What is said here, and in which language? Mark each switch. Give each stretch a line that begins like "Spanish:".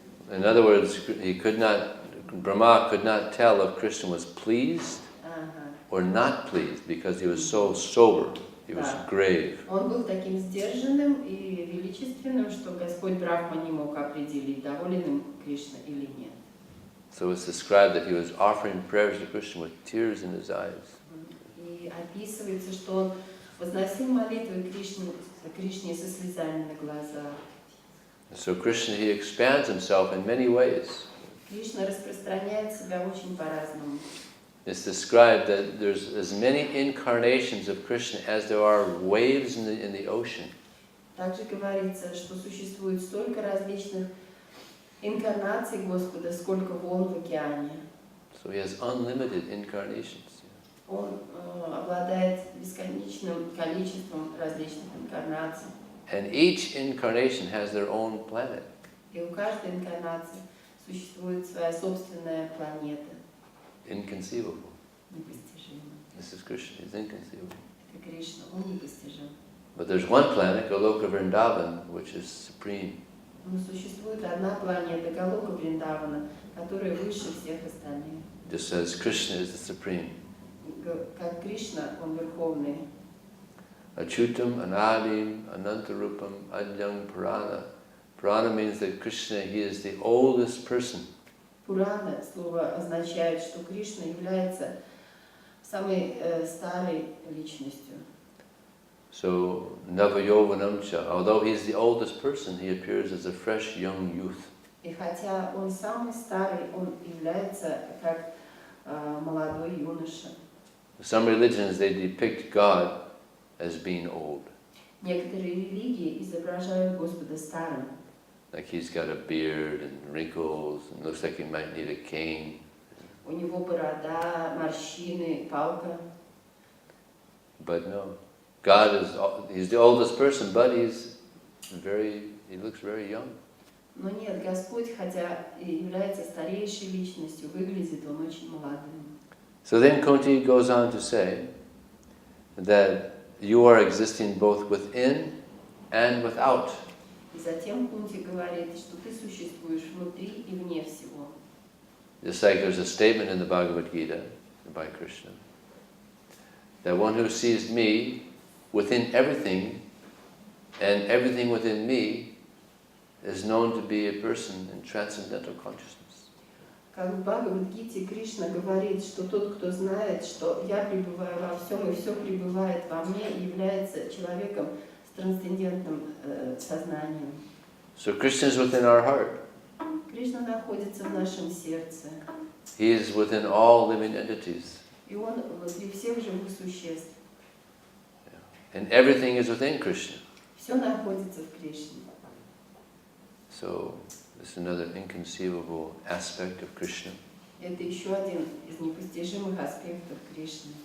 English: In other words, Brahma could not tell if Krishna was pleased or not pleased because he was so sober, he was grave.
Russian: Он был таким сдержанным и величественным, что Господь Брахма не мог определить, доволен им Кришна или нет.
English: So it's described that he was offering prayers to Krishna with tears in his eyes.
Russian: И описывается, что он возносил молитвы Кришне со слезами на глазах.
English: So Krishna, he expands himself in many ways.
Russian: Кришна распространяет себя очень по-разному.
English: It's described that there's as many incarnations of Krishna as there are waves in the ocean.
Russian: Также говорится, что существует столько различных инкарнаций Господа, сколько волн в океане.
English: So he has unlimited incarnations.
Russian: Он обладает бесконечным количеством различных инкарнаций.
English: And each incarnation has their own planet.
Russian: И у каждой инкарнации существует своя собственная планета.
English: Inconceivable.
Russian: Непостижимая.
English: This is Krishna, he's inconceivable.
Russian: Это Кришна, он непостижим.
English: But there's one planet, Goloka Vrindavan, which is supreme.
Russian: Но существует одна планета, Галока Вриндавана, которая выше всех остальных.
English: Just as Krishna is the supreme.
Russian: Как Кришна, он верховный.
Sanskrit: Achutam, Anadim, Anantarupam, Adyang Purana.
English: Purana means that Krishna, he is the oldest person.
Russian: Пурана слово означает, что Кришна является самой старой личностью.
English: So, Navayovanamcha, although he is the oldest person, he appears as a fresh young youth.
Russian: И хотя он самый старый, он является как молодой юноша.
English: Some religions, they depict God as being old.
Russian: Некоторые религии изображают Господа старым.
English: Like he's got a beard and wrinkles and looks like he might need a cane.
Russian: У него борода, морщины, палка.
English: But no, God is, he's the oldest person, but he looks very young.
Russian: Но нет, Господь, хотя и является старейшей личностью, выглядит он очень молодым.
English: So then Kunti goes on to say that you are existing both within and without.
Russian: И затем Кунти говорит, что ты существуешь внутри и вне всего.
English: Just like there's a statement in the Bhagavad Gita by Krishna, that one who sees me within everything and everything within me is known to be a person in transcendental consciousness.
Russian: Как в Бхагавад-гите Кришна говорит, что тот, кто знает, что я пребываю во всем и все пребывает во мне, является человеком с трансцендентным сознанием.
English: So Krishna is within our heart.
Russian: Кришна находится в нашем сердце.
English: He is within all living entities.
Russian: И он внутри всех живых существ.
English: And everything is within Krishna.
Russian: Все находится в Кришне.
English: So this is another inconceivable aspect of Krishna.
Russian: Это еще один из непостижимых аспектов Кришны.